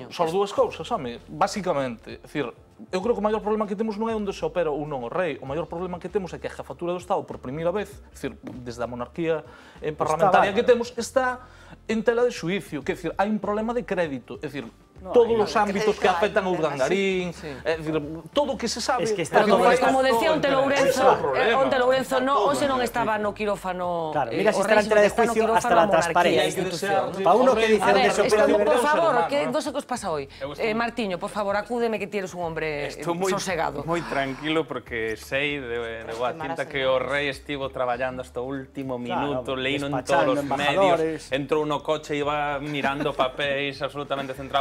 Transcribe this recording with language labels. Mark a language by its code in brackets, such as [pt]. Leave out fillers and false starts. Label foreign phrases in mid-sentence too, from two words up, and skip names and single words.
[gl] Só dúas cousas, home, basicamente, é dicir, eu creo que o maior problema que temos non é onde se opera ou non o rei, o maior problema que temos é que a jefatura do Estado, por primeira vez, é dicir, desde a monarquía parlamentaria que temos, está en tela de xuicio, que é dicir, hai un problema de crédito, é dicir, todos os ámbitos que afectan a Urdangarín, é dicir, todo o que se sabe... Como decía Onte Lourenzo, hoxe non estaba no quirófano... [es] Claro, mira, se está en tela de juicio hasta la transparencia. Para uno que dice [gl] onde se opera de verdade... Por favor, non sei que os pasa hoy. Martiño, por favor, acúdeme [es] que tienes un hombre sosegado. [gl] Estou moi tranquilo porque sei de boa tinta que o rei estivo traballando hasta o último minuto, leíno en todos os medios, entrou no coche e iba mirando papéis, absolutamente centrado.